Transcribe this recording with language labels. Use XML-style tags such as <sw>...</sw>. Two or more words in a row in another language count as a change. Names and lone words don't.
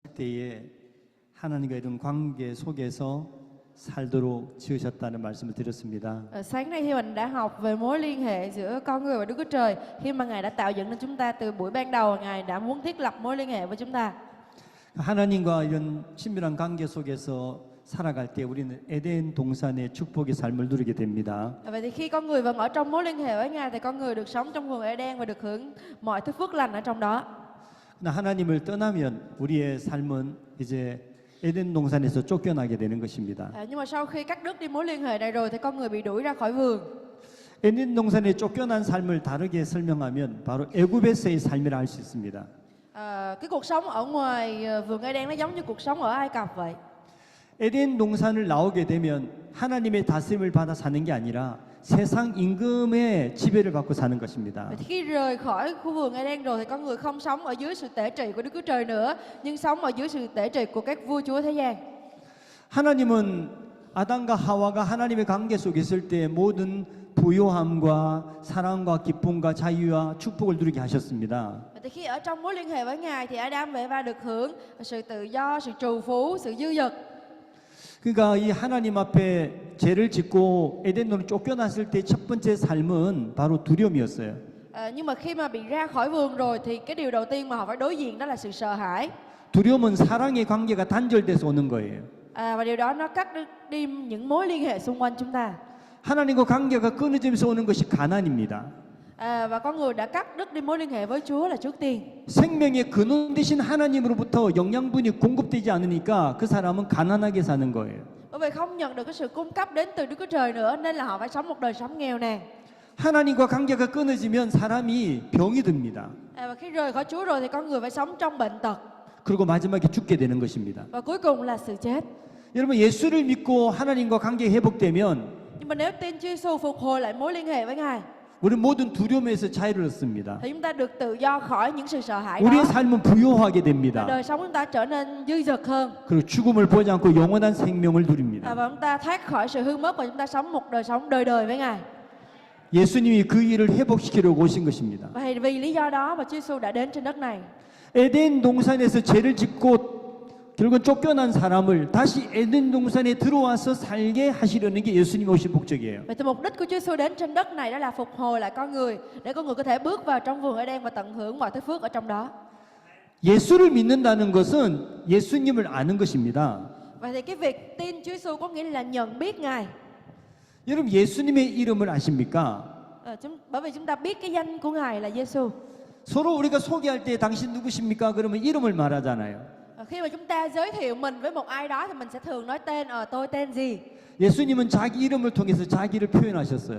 <ko>때에 하나님과 이런 관계 속에서 살도록 지으셨다는 말씀을 드렸습니다.</ko> <vi>Sáng nay thì mình đã học về mối liên hệ giữa con người và Đức Chúa Trời. Khi mà Ngài đã tạo dựng nên chúng ta từ buổi ban đầu, Ngài đã muốn thiết lập mối liên hệ với chúng ta.</vi> <ko>하나님과 이런 친밀한 관계 속에서 살아갈 때 우리는 에덴 동산의 축복의 삶을 누리게 됩니다.</ko> <vi>Vậy thì khi con người vẫn ở trong mối liên hệ với Ngài thì con người được sống trong vườn Eden và được hưởng mọi thứ phước lành ở trong đó.</vi> <ko>그러나 하나님을 떠나면 우리의 삶은 이제 에덴 동산에서 쫓겨나게 되는 것입니다.</ko> <vi>Nhưng mà sau khi cắt đứt đi mối liên hệ này rồi thì con người bị đuổi ra khỏi vườn.</vi> <ko>에덴 동산에 쫓겨난 삶을 다르게 설명하면 바로 애굽에서의 삶이라 할 수 있습니다.</ko> <vi>Cái cuộc sống ở ngoài vườn Eden nó giống như cuộc sống ở Ai Cập vậy.</vi> <ko>에덴 동산을 나오게 되면 하나님의 다스림을 받아 사는 게 아니라 세상 임금의 지배를 받고 사는 것입니다.</ko> <vi>Vậy thì khi rời khỏi khu vườn Eden rồi thì con người không sống ở dưới sự tể trị của Đức Chúa Trời nữa, nhưng sống ở dưới sự tể trị của các vua chúa thế gian.</vi> <ko>하나님은 아담과 하와가 하나님의 관계 속에 있을 때 모든 부요함과 사랑과 기쁨과 자유와 축복을 누리게 하셨습니다.</ko> <vi>Vậy thì khi ở trong mối liên hệ với Ngài thì Adam và Eva được hưởng sự tự do, sự trù phú, sự dư dật.</vi> <ko>그러니까 이 하나님 앞에 죄를 짓고 에덴으로 쫓겨났을 때 첫 번째 삶은 바로 두려움이었어요.</ko> <vi>Nhưng mà khi mà bị ra khỏi vườn rồi thì cái điều đầu tiên mà họ phải đối diện đó là sự sợ hãi.</vi> <ko>두려움은 사랑의 관계가 단절돼서 오는 거예요.</ko> <vi>Và điều đó nó cắt đi những mối liên hệ xung quanh chúng ta.</vi> <ko>하나님과 관계가 끊어지면서 오는 것이 가난입니다.</ko> <vi>Và con người đã cắt đứt đi mối liên hệ với Chúa là trước tiên.</vi> <ko>생명의 근원 되신 하나님으로부터 영양분이 공급되지 않으니까 그 사람은 가난하게 사는 거예요.</ko> <vi>Bởi vì không nhận được cái sự cung cấp đến từ Đức Chúa Trời nữa nên là họ phải sống một đời sống nghèo nàn.</vi> <ko>하나님과 관계가 끊어지면 사람이 병이 듭니다.</ko> <vi>Và khi rời khỏi Chúa rồi thì con người phải sống trong bệnh tật.</vi> <ko>그리고 마지막에 죽게 되는 것입니다.</ko> <vi>Và cuối cùng là sự chết.</vi> <ko>여러분 예수를 믿고 하나님과 관계 회복되면</ko> <vi>Nhưng mà nếu tin Chúa Giêsu phục hồi lại mối liên hệ với Ngài</vi> <ko>우리 모든 두려움에서 자유를 얻습니다.</ko> <vi>thì chúng ta được tự do khỏi những sự sợ hãi</vi> <ko>우리의</ko> <vi>đó.</vi> <ko>삶은 부요하게</ko> <vi>Và</vi> <ko>됩니다.</ko> <vi>đời sống chúng ta trở nên dư dật hơn.</vi> <ko>그리고 죽음을 보지 않고 영원한 생명을 누립니다.</ko> <vi>Và chúng ta thoát khỏi sự hư mất và chúng ta sống một đời sống đời đời với Ngài.</vi> <ko>예수님이 그 일을 회복시키려고 오신 것입니다.</ko> <vi>Và vì lý do đó mà Chúa Giêsu đã đến trên đất này.</vi> <ko>에덴 동산에서 죄를 짓고 결국은 쫓겨난 사람을 다시 에덴 동산에 들어와서 살게 하시려는 게 예수님이 오신 목적이에요.</ko> <vi>Vậy thì mục đích của Chúa Giêsu đến trên đất này đó là phục hồi lại con người để con người có thể bước vào trong vườn Eden và tận hưởng mọi thứ phước ở trong đó.</vi> <ko>예수를 믿는다는 것은 예수님을 아는 것입니다.</ko> <vi>Vậy thì cái việc tin Chúa Giêsu có nghĩa là nhận biết Ngài.</vi> <ko>여러분 예수님의 이름을 아십니까?</ko> <vi>Bởi vì chúng ta biết cái danh của Ngài là Giêsu.</vi> <ko>서로 우리가 소개할 때 당신 누구십니까? 그러면 이름을 말하잖아요.</ko> <vi>Khi mà chúng ta giới thiệu mình với một ai đó thì mình sẽ thường nói tên, tôi tên gì.</vi> <ko>예수님은 자기 이름을 통해서 자기를 표현하셨어요.</ko>